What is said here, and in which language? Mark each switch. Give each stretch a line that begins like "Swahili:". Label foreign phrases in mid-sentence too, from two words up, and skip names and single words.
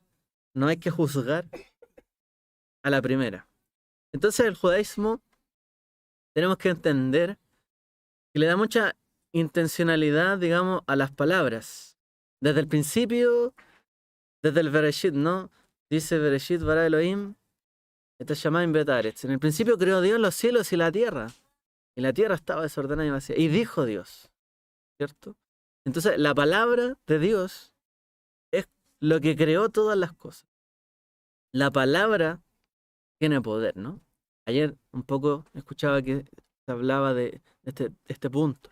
Spanish: No hay que juzgar a la primera. Entonces, el judaísmo tenemos que entender que le da mucha intencionalidad, digamos, a las palabras. Desde el principio, desde el Bereshit, ¿no?
Hebrew: Dice בראשית ברא אלוהים, את השמים ואת הארץ.
Spanish: En el principio creó Dios los cielos y la tierra. Y la tierra estaba desordenada y vacía. Y dijo Dios, ¿cierto? Entonces, la palabra de Dios es lo que creó todas las cosas. La palabra tiene poder, ¿no? Ayer un poco escuchaba que se hablaba de este punto.